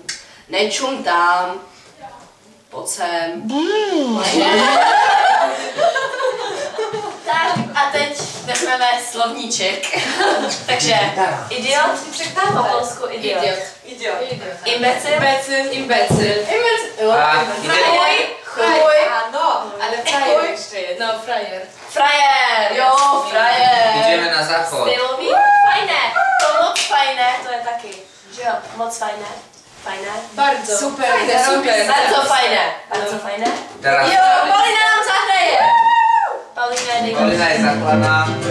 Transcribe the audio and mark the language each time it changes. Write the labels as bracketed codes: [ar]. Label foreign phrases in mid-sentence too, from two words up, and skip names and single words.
[cs] Nečum tam. Pojď sem. Tak a teď vezmeme slovníček. Takže idiot, [pl] po polsku [cs] idiot. Imbecil, [pl] Imbecyl. [cs] Jo. A chuj, [pl] Chuj. Ale frajer jeszcze jest. No, frajer. [cs] frajer, Jo, frajer. [pl] idziemy na zachód. [cs] stylový, fajné, to moc fajné, to je taky, že jo, moc fajné, fajné, [pl] Bardzo. Super, Fajne, super. [cs] bardzo fajné. [pl] Teraz [cs] Jo, Paulina nám zahraje. Paulina je nejlepší. [pl] Paulina jest zachlana.